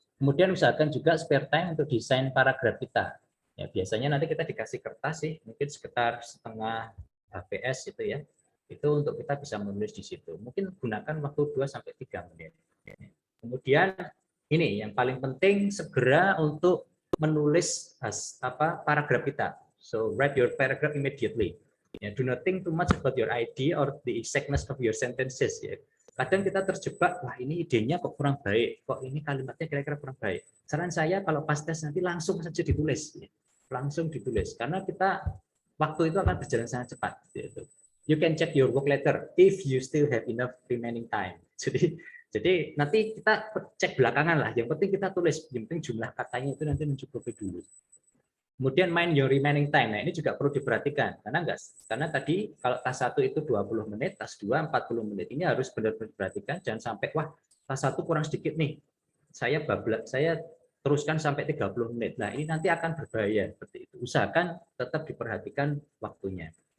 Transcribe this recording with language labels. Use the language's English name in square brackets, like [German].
[Indonesian] Kemudian usahakan juga [English] spare time [Indonesian] untuk desain paragraf kita. Ya, biasanya nanti kita dikasih kertas sih, mungkin sekitar setengah HPS itu ya. Itu untuk kita bisa menulis di situ. Mungkin gunakan waktu 2-3 menit. Kemudian ini yang paling penting, segera untuk menulis paragraf kita. [English] So write your paragraph immediately. Do not think too much about your idea or the exactness of your sentences. [Indonesian] Ya. Kadang kita terjebak, wah ini idenya kok kurang baik, kok ini kalimatnya kira-kira kurang baik. Saran saya kalau pas tes nanti langsung saja ditulis, langsung ditulis, karena kita waktu itu akan berjalan sangat cepat. [English] You can check your work later if you still have enough remaining time. [Indonesian] Jadi nanti kita cek belakangan lah. Yang penting kita tulis, yang penting jumlah katanya itu nanti mencukupi dulu. Kemudian [English] mind your remaining time. [Indonesian] Nah, ini juga perlu diperhatikan. Karena tadi kalau tas 1 itu 20 menit, tas 2 40 menit. Ini harus benar-benar diperhatikan. Jangan sampai, wah, tas 1 kurang sedikit nih. Saya teruskan sampai 30 menit. Nah, ini nanti akan berbahaya seperti itu. Usahakan tetap diperhatikan waktunya.